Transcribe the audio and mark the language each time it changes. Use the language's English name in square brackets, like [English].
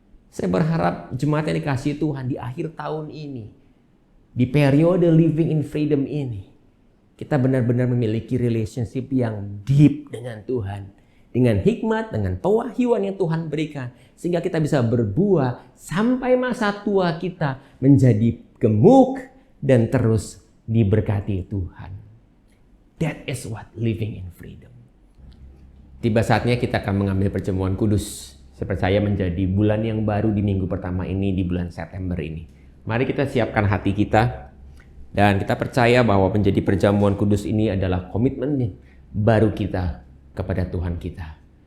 [Indonesian] Saya berharap jemaat yang dikasihi Tuhan di akhir tahun ini, di periode [English] living in freedom [Indonesian] ini, kita benar-benar memiliki relationship yang deep dengan Tuhan. Dengan hikmat, dengan pewahyuan yang Tuhan berikan. Sehingga kita bisa berbuah sampai masa tua kita menjadi gemuk dan terus diberkati Tuhan. [English] That is what living in freedom. [Indonesian] Tiba saatnya kita akan mengambil perjamuan kudus. Saya percaya menjadi bulan yang baru di minggu pertama ini, di bulan September ini. Mari kita siapkan hati kita. Dan kita percaya bahwa menjadi perjamuan kudus ini adalah komitmen baru kita kepada Tuhan kita.